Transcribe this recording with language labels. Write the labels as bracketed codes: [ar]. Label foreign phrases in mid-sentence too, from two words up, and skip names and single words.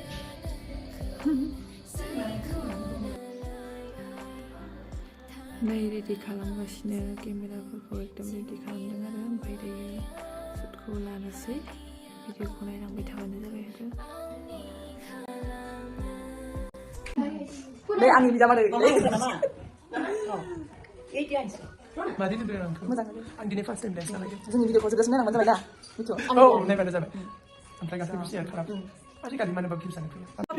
[brx] नै रेडि खालामगासिनो केमेराफोरखौ एकदम रेडि खालामदों आरो ओमफ्राय दायो शुटखौ लानोसै भिडिअखौ नायलांबाय थाबानो जाबाय आरो दे आंनि बिदा मादै Mari ni berang. Ang dini [en] first time dance [brx] lagi. जोंनि भिडिअखौ जोबजासिम नायलांबानो जाबाय दा मिथु Oh, naibada जाबाय. Oमफ्राय गासैबो शेयार खालाम. आजिखालि मानो बाबु किसान फैयो.